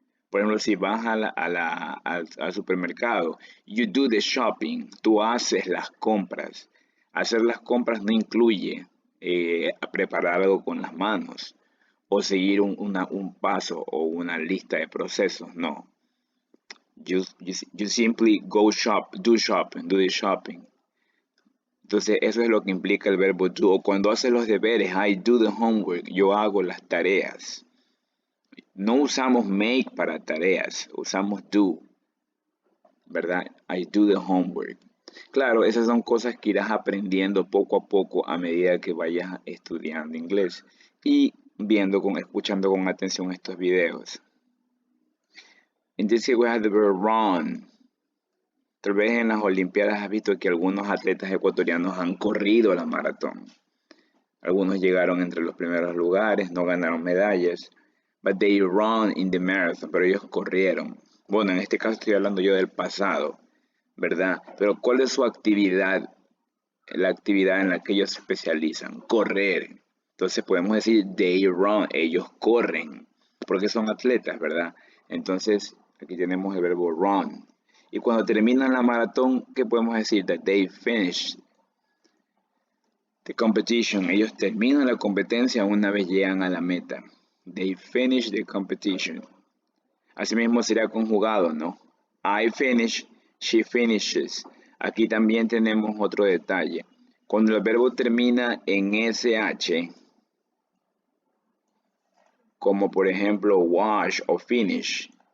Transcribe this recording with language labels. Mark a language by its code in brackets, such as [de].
[es] Por ejemplo, si vas al supermercado, [en] you do the shopping, [es] tú haces las compras. Hacer las compras no incluye preparar algo con las manos o seguir un paso o una lista de procesos, no. [en] You simply go shop, do shopping, do the shopping. [es] Entonces, eso es lo que implica el verbo do. O cuando haces los deberes, [en] I do the homework, [es] yo hago las tareas. No usamos make para tareas, usamos do, ¿verdad? [en] I do the homework. [es] Claro, esas son cosas que irás aprendiendo poco a poco a medida que vayas estudiando inglés y escuchando con atención estos videos. [en] In this case we have the verb run. [es] Tal vez en las Olimpiadas has visto que algunos atletas ecuatorianos han corrido la maratón. Algunos llegaron entre los primeros lugares, no ganaron medallas. [en] But they run in the marathon, [es] pero ellos corrieron. Bueno, en este caso estoy hablando yo del pasado, ¿verdad? Pero ¿cuál es su actividad? La actividad en la que ellos se especializan, correr. Entonces podemos decir [en] they run, [es] ellos corren, porque son atletas, ¿verdad? Entonces aquí tenemos el verbo run. Y cuando terminan la maratón, ¿qué podemos decir? [en] That they finished the competition. [es] Ellos terminan la competencia una vez llegan a la meta. [en] They finish the competition. [es] Asimismo será conjugado, ¿no? [en] I finish, she finishes. [es] Aquí también tenemos otro detalle. Cuando el verbo termina en SH, como por ejemplo wash o finish.